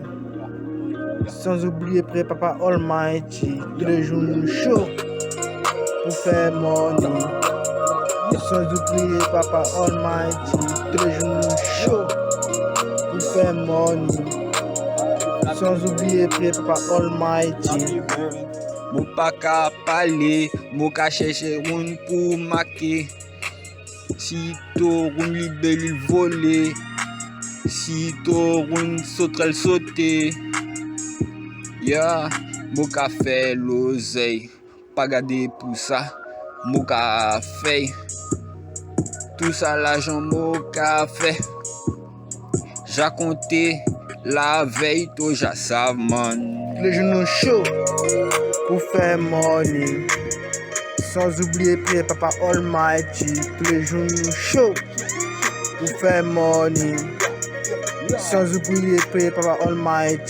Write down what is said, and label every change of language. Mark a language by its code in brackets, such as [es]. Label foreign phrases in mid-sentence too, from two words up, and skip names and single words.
[fr] Sans oublier prier Papa Almighty. Tous les jours nous chaud pour faire money. Sans oublier Papa Almighty. Tous les jours nous chaud pour faire money. Sans oublier prier Papa Almighty. [gcr] Mou pa ka pale, mou ka chèche roun pou make. Si to roun li belil vole, si to roun sotrel sote. Ya, mou ka fè l'oseille, pa gade pou sa, mou ka fè. Tout ça l'argent mou ka fè. Ja compté la veille, to ja sav man. [fr] Tous les jours nous chaud pour faire money. Sans oublier prier Papa Almighty. Tous les jours nous chaud pour faire money. Sans oublier prier Papa Almighty.